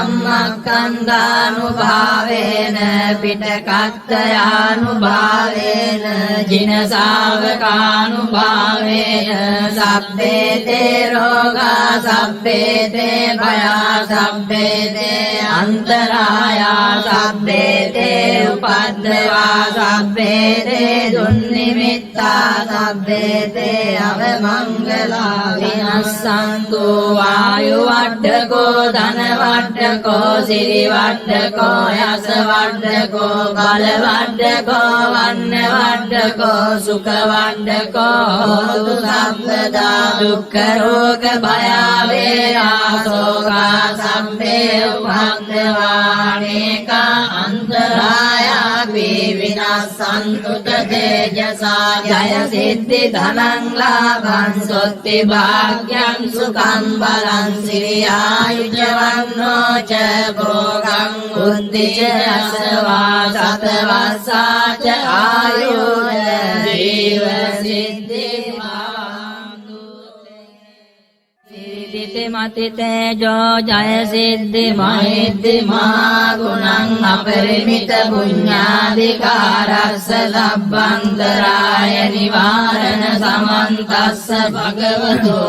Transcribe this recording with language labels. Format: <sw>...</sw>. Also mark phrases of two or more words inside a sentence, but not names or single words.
<pi>ධම්මස්කන්ධානුභාවේන පිටකත්තයානුභාවේන ජින ශාවකානුභාවේන සබ්බේතේ රෝගා සබ්බේතේ භයා සබ්බේතේ අන්තරායා සබ්බේතේ උපද්දවා සබ්බේතේ දුන්නිමිත්තා සබ්බේතේ අවමංගලා විනස්සන්තු වායු වඩ්ඩකෝ ධන වඩ්ඩකෝ සිරි වඩ්ඩකෝ යස වඩ්ඩකෝ බල වඩ්ඩකෝ වන්න වඩ්ඩකෝ සුඛ වඩ්ඩකෝ හෝතු සම්පදා දුක්ඛ රෝග භය වේරා සෝකා සම්පේ උපද්දවානේකා අන්තරායා විනස්සන්තු තේජසා ජය සිද්ධි ධනං ලාභං සොත්ති භාග්‍යං සුඛං බලං සිරියායුජවන්නෝ ච භෝගං බුද්ධි ච අසවා සතවස්සා ච ආයුර් ජීව සිද්ධි මතිතේජෝ ජය සිද්ධි මහිද්දි මහා ගුණං අපරිමිත පුඤ්ඤාධිකාරස්ස ලබ්බන්තරාය නිවාරණ සමන්තස්ස භගවතෝ</pi>